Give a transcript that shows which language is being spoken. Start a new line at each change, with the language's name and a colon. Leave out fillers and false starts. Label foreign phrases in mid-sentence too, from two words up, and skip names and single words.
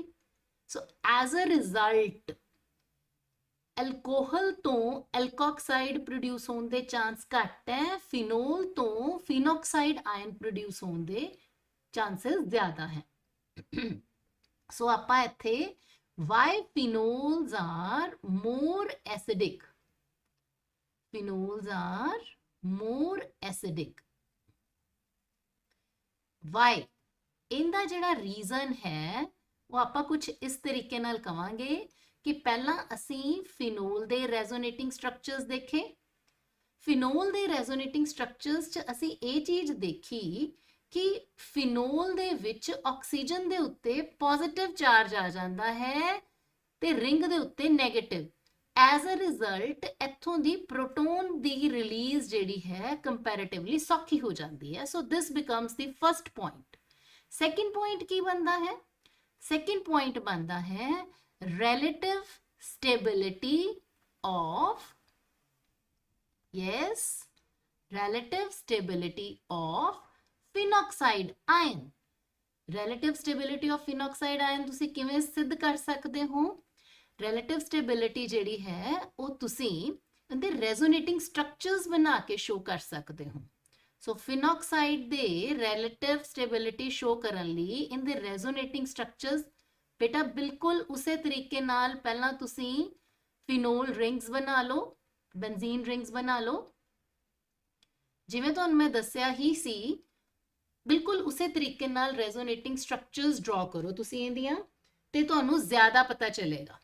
English: So as a result
Punjabi: ਅਲਕੋਹਲ ਤੋਂ
English: alkoxide produce
Punjabi: ਹੋਣ ਦੇ ਚਾਂਸ ਘੱਟ ਹੈ, ਫਿਨੋਲ ਤੋਂ
English: phenoxide ion produce
Punjabi: ਹੋਣ ਦੇ ਚਾਂਸਿਸ ਜ਼ਿਆਦਾ ਹੈਂ। ਸੋ ਆਪਾਂ ਇੱਥੇ
English: why phenols are more acidic, phenols are more acidic, why
Punjabi: ਇਨਕਾ ਜਿਹੜਾ ਰੀਜ਼ਨ ਹੈ ਉਹ ਆਪਾਂ ਕੁਝ ਇਸ ਤਰੀਕੇ ਨਾਲ ਕਵਾਂਗੇ ਕਿ ਪਹਿਲਾ ਅਸੀਂ ਫਿਨੋਲ ਦੇ
English: resonating structures
Punjabi: ਦੇਖੇ। ਫਿਨੋਲ ਦੇ
English: resonating structures
Punjabi: ਚ ਅਸੀਂ ਯੇ ਚੀਜ਼ ਦੇਖੀ ਕਿ ਫਿਨੋਲ ਦੇ ਵਿੱਚ ਆਕਸੀਜਨ ਦੇ ਉੱਤੇ
English: positive charge
Punjabi: ਆ ਜਾਤਾ ਹੈ ਤੇ ਰਿੰਗ ਦੇ ਉੱਤੇ ਨੇਗੇਟਿਵ।
English: As a result
Punjabi: ਇੱਥੋਂ ਦੀ ਪ੍ਰੋਟੋਨ ਦੀ ਰਿਲੀਜ਼ ਜਿਹੜੀ ਹੈ ਕੰਪੈਰੇਟਿਵਲੀ ਸੌਖੀ ਹੋ ਜਾਤੀ ਹੈ।
English: So this becomes the first point. second point
Punjabi: ਕੀ ਬਣਦਾ ਹੈ?
English: second point
Punjabi: ਬਣਦਾ ਹੈ
English: relative stability of, yes, relative stability of phenoxide ion। relative stability of phenoxide ion
Punjabi: ਤੁਸੀਂ ਕਿਵੇਂ ਸਿੱਧ ਕਰ ਸਕਦੇ ਹੋ?
English: relative stability
Punjabi: ਜਿਹੜੀ ਹੈ ਉਹ ਤੁਸੀਂ ਇਹਦੇ
English: resonating structures
Punjabi: ਬਣਾ ਕੇ ਸ਼ੋ ਕਰ ਸਕਦੇ ਹੋ। ਸੋ phenoxide ਦੇ
English: relative stability
Punjabi: ਸ਼ੋ ਕਰਨ ਲਈ ਇਹਦੇ
English: resonating structures
Punjabi: ਬੇਟਾ ਬਿਲਕੁਲ ਉਸੇ ਤਰੀਕੇ ਨਾਲ ਪਹਿਲਾ ਤੁਸੀਂ
English: phenol rings
Punjabi: ਬਣਾ ਲਓ,
English: benzene rings
Punjabi: ਬਣਾ ਲਓ, ਜਿਵੇਂ ਤੁਹਾਨੂੰ ਮੈਂ ਦੱਸਿਆ ਹੀ ਸੀ, ਬਿਲਕੁਲ ਉਸੇ ਤਰੀਕੇ ਨਾਲ
English: resonating structures draw
Punjabi: ਕਰੋ ਤੁਸੀਂ ਇਹਦੀਆਂ ਤੇ ਤੁਹਾਨੂੰ ਜ਼ਿਆਦਾ ਪਤਾ ਚੱਲੇਗਾ।